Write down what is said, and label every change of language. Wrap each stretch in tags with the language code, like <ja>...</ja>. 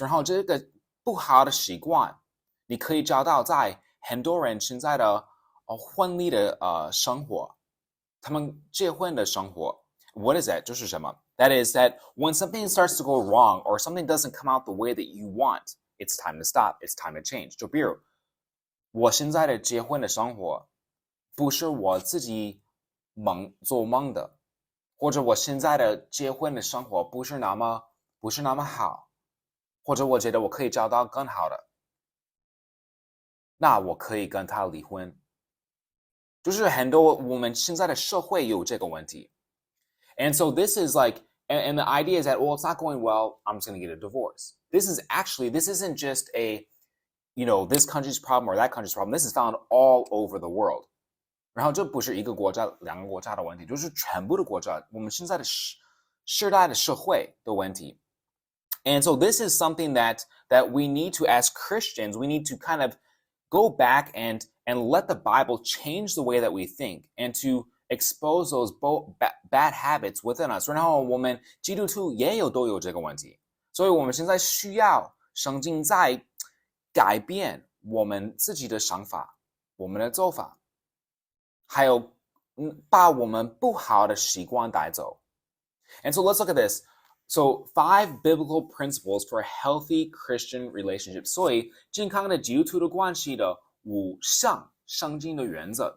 <zh>然后这个不好的习惯，你可以找到在很多人现在的婚礼的生活，他们结婚的生活。</zh> <en>What is that?</en> <zh>就是什么？</zh> <en>That is that when something starts to go wrong or something doesn't come out the way that you want, it's time to stop. It's time to change.</en> <zh>就比如我现在的结婚的生活，不是我自己做梦的，或者我现在的结婚的生活不是那么好，或者我觉得我可以找到更好的，那我可以跟他离婚。就是很多我们现在的社会有这个问题。</zh> <en>And so this is like, and the idea is that, well, it's not going well, I'm just going to get a divorce. This isn't just a, this country's problem or that country's problem. This is found all over the world.</en> <zh>然后这不是一个国家、两个国家的问题，就是全部的国家，我们现在的世代的社会的问题。</zh> <en>And so this is something that we need to, as Christians, we need to kind of go back and let the Bible change the way that we think and to expose those bad habits within us.</en> <zh>然后我们基督徒都有这个问题，所以我们现在需要圣经在改变我们自己的想法，我们的做法。还有把我们不好的习惯带走。</zh> <en>And so let's look at this. So 5 biblical principles for a healthy Christian relationship.</en> <zh>所以健康的基督徒的关系的5项圣经的原则。</zh>